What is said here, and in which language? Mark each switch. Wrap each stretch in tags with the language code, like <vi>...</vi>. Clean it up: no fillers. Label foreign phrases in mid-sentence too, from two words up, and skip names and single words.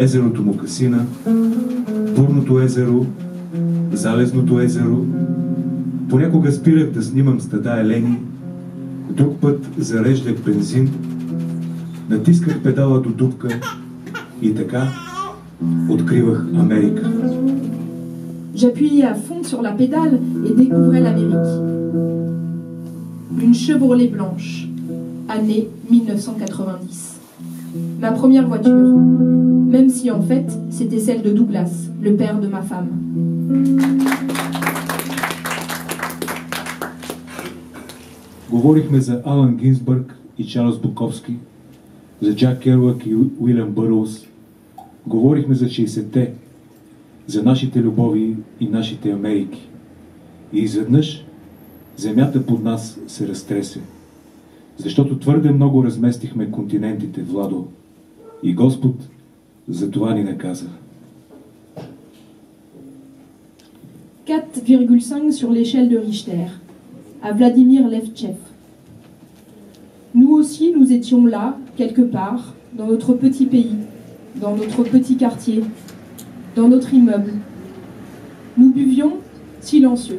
<bg>езерото Мукасина, Бурното езеро, Залезното езеро. Понякога спирах да снимам стада елени, друг път зареждах бензин, натисках педала до дупка и така откривах Америка.</bg> <fr>J'appuyais à fond sur la pédale et découvrais l'Amérique. Une Chevrolet blanche, année 1990. Ma première voiture, même si en fait c'était celle de Douglas, le père de ma femme.</fr> <bg>Говорихме за Алън Гинсбърг и Чарлз Буковски, за Джак Керуак и Уилям Бърлс. Говорихме за 60-те, за нашите любови и нашите Америки. И изведнъж земята под нас се разтресе, защото твърде много разместихме континентите, Владо, и Господ за това ни наказа.</bg> <fr>4,5 sur l'échelle de Richter, à Vladimir Levtchev. Nous aussi, nous étions là, quelque part, dans notre petit pays, dans notre petit quartier, dans notre immeuble. Nous buvions silencieux.</fr>